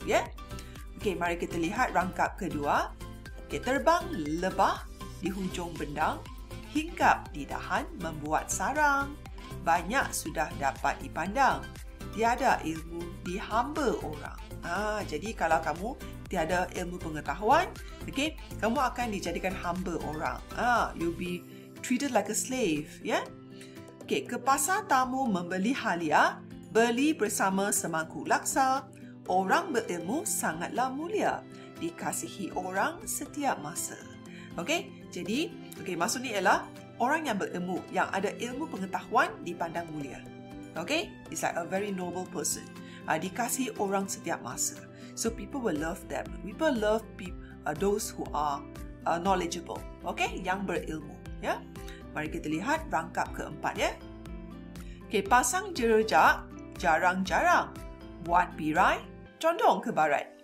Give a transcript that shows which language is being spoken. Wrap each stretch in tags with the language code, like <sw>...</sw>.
<ms>Ya, okey, mari kita lihat rangkap kedua. Okey, terbang lebah di hujung bendang, hinggap di dahan membuat sarang. Banyak sudah dapat dipandang. Tiada ilmu dihamba orang. Jadi kalau kamu tiada ilmu pengetahuan, okay, kamu akan dijadikan hamba orang.</ms> <en>You'll be treated like a slave, ya. Yeah?</en> <ms>Okay, ke pasar tamu membeli halia, beli bersama semangkuk laksa. Orang berilmu sangatlah mulia, dikasihi orang setiap masa. Okay, jadi maksudnya ialah orang yang berilmu, yang ada ilmu pengetahuan dipandang mulia.</ms> <en>Okay, it's like a very noble person.</en> <ms>Dikasihi orang setiap masa.</ms> <en>So people will love them. People love those who are knowledgeable.</en> <ms>Okay, yang berilmu. Ya, mari kita lihat rangkap keempat. Ya, okay, pasang jerejak jarang-jarang, buat birai condong ke barat.</ms>